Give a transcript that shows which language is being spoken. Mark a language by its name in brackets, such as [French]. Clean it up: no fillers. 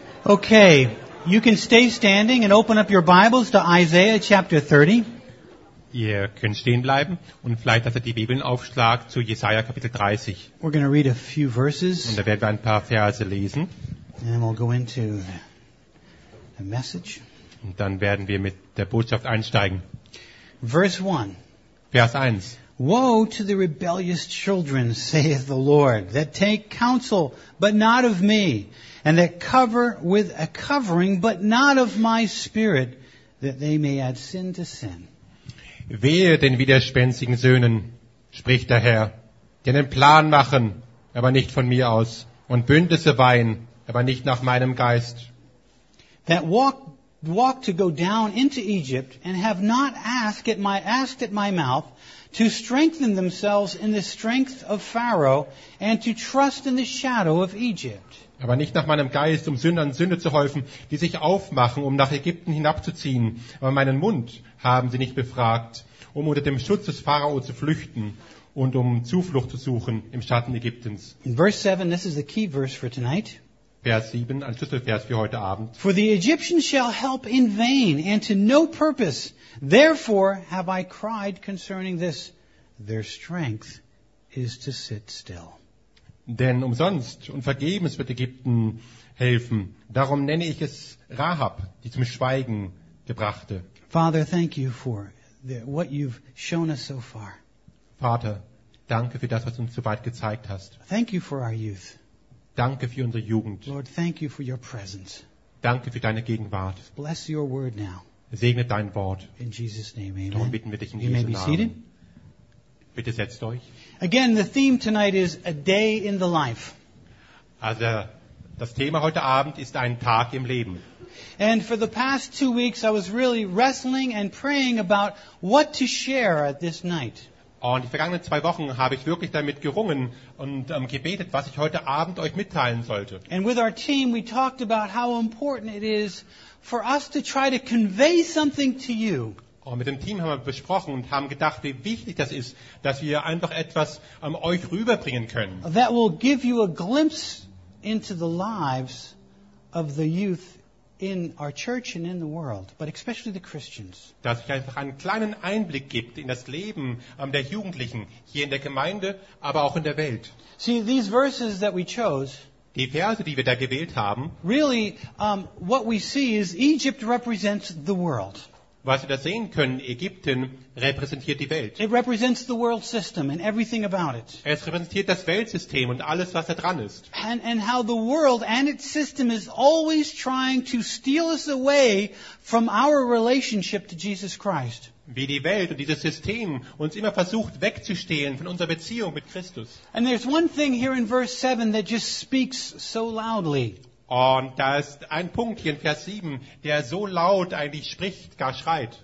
[English] Okay, you can stay standing and open up your Bibles to Isaiah chapter 30. [German] Ihr könnt stehen bleiben und vielleicht, dass ihr die Bibeln aufschlagt zu Jesaja Kapitel 30. [English] We're going to read a few verses. [German] Und da werden wir ein paar Verse lesen. [English] And then we'll go into the message. [German] Und dann werden wir mit der Botschaft einsteigen. [English] Verse 1. [German] Vers 1. [English] Woe to the rebellious children, saith the Lord, that take counsel, but not of me, and that cover with a covering, but not of my spirit, that they may add sin to sin. [German] Wehe den widerspenstigen Söhnen, spricht der Herr, die einen Plan machen, aber nicht von mir aus, und Bündnisse weihen, aber nicht nach meinem Geist. [English] That walk to go down into Egypt, and have not asked at my mouth, to strengthen themselves in the strength of Pharaoh and to trust in the shadow of Egypt. [German] Aber nicht nach meinem Geist, um Sündern Sünde zu häufen, die sich aufmachen, um nach Ägypten hinabzuziehen. Aber meinen Mund haben sie nicht befragt, um unter dem Schutz des Pharao zu flüchten und um Zuflucht zu suchen im Schatten Ägyptens. [English] In verse 7, this is the key verse for tonight. [German] Vers 7, ein Schlüsselvers für heute Abend. [English] For the Egyptians shall help in vain and to no purpose. Therefore have I cried concerning this, their strength is to sit still. [German] Denn umsonst und vergebens wird Ägypten helfen. Darum nenne ich es Rahab, die zum Schweigen gebrachte. [English] Father, thank you for what you've shown us so far. [German] Vater, danke für das, was du uns so weit gezeigt hast. [English] Thank you for our youth. [German] Danke für unsere Jugend. [English] Lord, thank you for your presence. [German] Danke für deine Gegenwart. [English] Bless your word now. [German] Segne dein Wort. [English] In Jesus' name, amen. [German] Darum bitten wir dich in Jesu Namen. [English] Seated. [German] Bitte setzt euch. [English] Again, the theme tonight is a day in the life. [German] Also, das Thema heute Abend ist ein Tag im Leben. [English] And for the past 2 weeks, I was really wrestling and praying about what to share at this night. [German] Und die vergangenen 2 Wochen habe ich wirklich damit gerungen und gebetet, was ich heute Abend euch mitteilen sollte. [English] And with our team, we talked about how important it is for us to try to convey something to you. [German] Und mit dem Team haben wir besprochen und haben gedacht, wie wichtig das ist, dass wir einfach etwas an euch rüberbringen können. [English] That will give you a glimpse into the lives of the youth in our church and in the world, but especially the Christians. [German] Dass ich einfach einen kleinen Einblick gibt in das Leben der Jugendlichen hier in der Gemeinde, aber auch in der Welt. [English] See, these verses that we chose. [German] Die Verse, die wir da gewählt haben. [English] Really, what we see is Egypt represents the world. [German] Was wir da sehen können, Ägypten repräsentiert die Welt. [English] It represents the world system and everything about it. [German] Es repräsentiert das Weltsystem und alles, was da dran ist. [English] And how the world and its system is always trying to steal us away from our relationship to Jesus Christ. [German] Wie die Welt und dieses System uns immer versucht wegzustehlen von unserer Beziehung mit Christus. [English] And there's one thing here in verse 7 that just speaks so loudly. [German] Und da ist ein Punkt hier in Vers 7, der so laut eigentlich spricht, gar schreit.